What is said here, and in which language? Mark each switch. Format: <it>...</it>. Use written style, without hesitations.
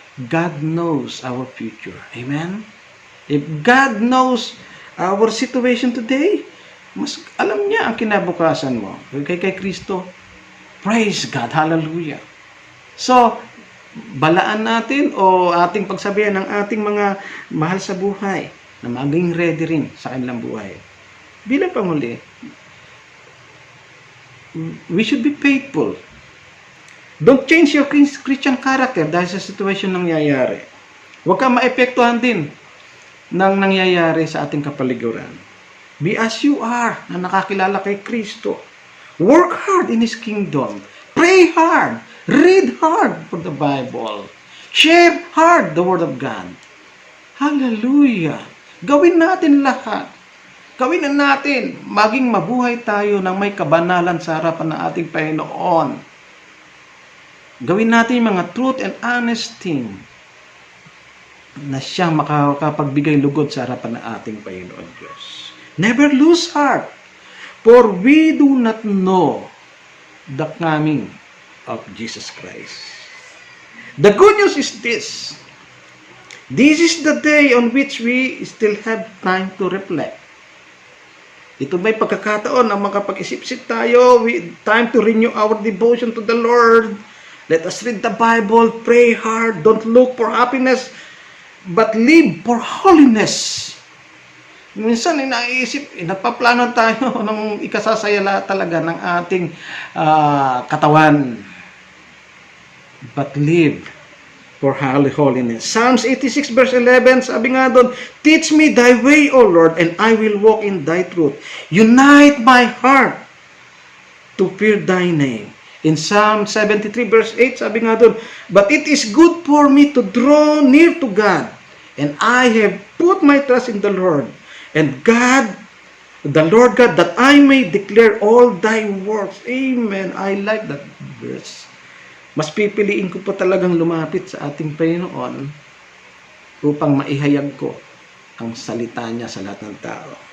<en>God knows our future. Amen? If God knows our situation today,</en> <tl>mas alam niya ang kinabukasan mo. Kay Kristo,</tl> <en>praise God,</en> <tl>hallelujah. So, balaan natin o ating pagsabihan ng ating mga mahal sa buhay na maging ready rin sa kanilang buhay. Bilang panghuli,</tl> <en>we should be faithful. Don't change your Christian character</en> <tl>dahil sa situation nangyayari. Huwag kang maepektuhan din ng nangyayari sa ating kapaligiran.</tl> <en>Be as you are,</en> <tl>na nakakilala kay Kristo.</tl> <en>Work hard in His kingdom. Pray hard. Read hard for the Bible. Share hard the Word of God.</en> <tl>Hallelujah! Gawin natin lahat. Gawin na natin. Maging mabuhay tayo ng may kabanalan sa harapan ng ating Panginoon. Gawin natin mga</tl> <en>truth and honest thing</en> <tl>na siyang makakapagbigay lugod sa harapan ng ating Panginoon Diyos.</tl> <en>Never lose heart, for we do not know the coming of Jesus Christ. The good news is this. This is the day on which we still have time to reflect.</en> <tl>Ito may pagkakataon na makapag-isip-isip tayo,</tl> <en>with time to renew our devotion to the Lord. Let us read the Bible, pray hard, don't look for happiness, but live for holiness.</en> <tl>Minsan, inaisip, napaplano tayo ng ikasasaya talaga ng ating katawan.</tl> <en>But live for holiness. Psalms 86 verse 11,</en> <tl>sabi nga doon,</tl> <en>teach me thy way, O Lord, and I will walk in thy truth. Unite my heart to fear thy name. In Psalm 73 verse 8,</en> <tl>sabi nga doon,</tl> <en>but it is good for me to draw near to God, and I have put my trust in the Lord, and God, the Lord God, that I may declare all thy works. Amen. I like that verse.</en> <tl>Mas pipiliin ko pa talagang lumapit sa ating Panginoon upang maihayag ko ang salita niya sa lahat ng tao.</tl>